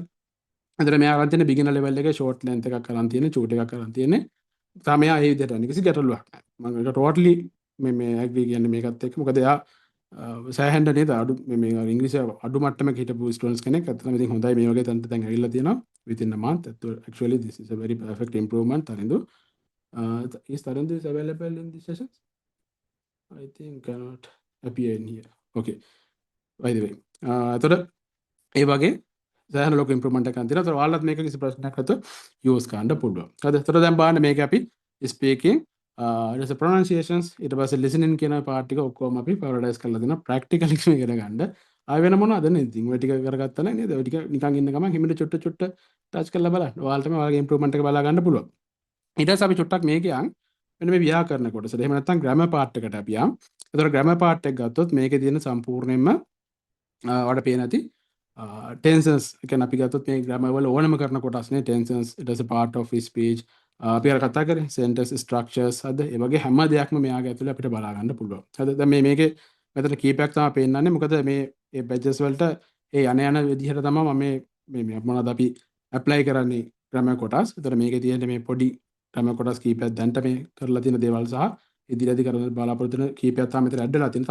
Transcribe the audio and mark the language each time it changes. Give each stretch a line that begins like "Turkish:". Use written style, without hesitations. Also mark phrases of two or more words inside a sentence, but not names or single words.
Sinhala: එතන මෙයා අරන් තියෙන
English: beginner level
Sinhala: එකේ
English: short length
Sinhala: එකක් අරන් තියෙන්නේ. චූට් එකක් අරන් තියෙන්නේ. තාම එයා ඒ විදිහට යන්නේ. කිසි ගැටලුවක් නැහැ. මම ඒක ටෝටලි මේ ඇග්‍රී කියන්නේ මේකත් එක්ක. මොකද එයා සෑහෙන්න නේද අඩු මේ ඉංග්‍රීසි අඩු මට්ටමක හිටපු ස්ටුඩන්ට්ස් කෙනෙක්. ඇත්තටම ඉතින් හොඳයි මේ වගේ තැනට දැන් ඇවිල්ලා තියෙනවා.
English: within a month. Actually, this is a very perfect improvement. Tarindu. Is Tarindu is available in these sessions? I think cannot appear in here. Okay. By the way.
Sinhala: එතකොට ඒ වගේ සෑහෙන ලොකු ඉම්ප්‍රූව්මන්ට් එකක් තියෙනවා. ඒතකොට ඔයාලත් මේක කිසි ප්‍රශ්නයක් නැතුව යූස් කරන්න පුළුවන්. හරිද? ඒතකොට දැන් බලන්න මේක අපි ස්පීකින් ඊට පස්සේ ප්‍රොනන්සියේෂන්ස් ඊට පස්සේ ලිසනින් කියන පාර්ට් ටික ඔක්කොම අපි පැරඩයිස් කරලා දෙනවා. ප්‍රැක්ටිකලි ඉගෙන ගන්න. ආය වෙන මොනවද නේ ඉතින් ඔය ටික කරගත්තා නම් නේද? ඔය ටික නිකන් ඉන්න ගමන් හිමිට චුට්ට ටච් කරලා බලන්න. ඔයාලටම ඔයාලගේ ඉම්ප්‍රූව්මන්ට් එක බලා ගන්න පුළුවන්. ඊට පස්සේ අපි චුට්ටක් මේක යන් මෙන්න මේ ව්‍යාකරණ කොටස. එහෙම නැත්නම්
English: grammar part
Sinhala: එකට අපි යන්. ඒතකොට
English: grammar part
Sinhala: එක ගත්තොත් මේකේ තියෙන සම්පූර්ණයෙන්ම ඔයාලට පේන ඇති ටෙන්සන්ස් කියන්නේ අපි ගත්තොත් මේ ග්‍රැමර් වල ඕනම කරන කොටස් නේ ටෙන්සන්ස්
English: it is a part of speech
Sinhala: අපි අර කතා කරේ
English: sentence structures
Sinhala: හද ඒ වගේ හැම දෙයක්ම මෙයාගේ ඇතුලේ අපිට බලා ගන්න පුළුවන්. හද දැන් මේකේ මෙතන කීපයක් තමයි පේන්නන්නේ. මොකද මේ badges වලට ඒ යන විදිහට තමයි මම මේ මොනවද අපි apply කරන්නේ ග්‍රැමර් කොටස්. ඒතර මේකේ තියෙන මේ පොඩි ග්‍රැමර් කොටස් කීපයක් දැන්ට මේ කරලා තියෙන දේවල් සහ ඉදිරියදී කරන බලාපොරොත්තු වෙන කීපයක් තමයි මෙතන ඇඩ් වෙලා තියෙනවා.